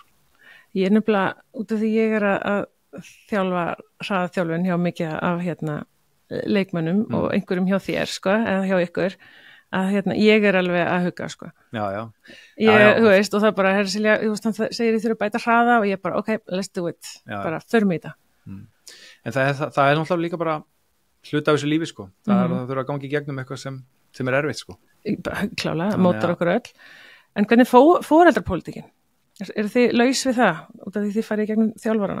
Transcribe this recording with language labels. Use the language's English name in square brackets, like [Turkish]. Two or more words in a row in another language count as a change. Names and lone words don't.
[Icelandic] Ég er nefnilega, út af því ég er að þjálfa hraðaþjálfun hjá mikið af leikmönnum og einhverjum hjá þér sko, eða hjá ykkur að ég er alveg að hugga sko. Þú veist, og það bara Silja, þú veist, hann segir ég þurfa að bæta hraða og ég bara, [English] ok, let's do it [Icelandic] bara förum í þetta. En það er náttúrulega líka bara hluta af þessu lífi sko, það þurfa að gangi í gegnum eitthvað sem er erfitt sko. Klálega, mótar okkur öll. En hvernig foreldrapólitíkin? Eru þið laus við það, út af því þið farið í gegnum þjálfarana?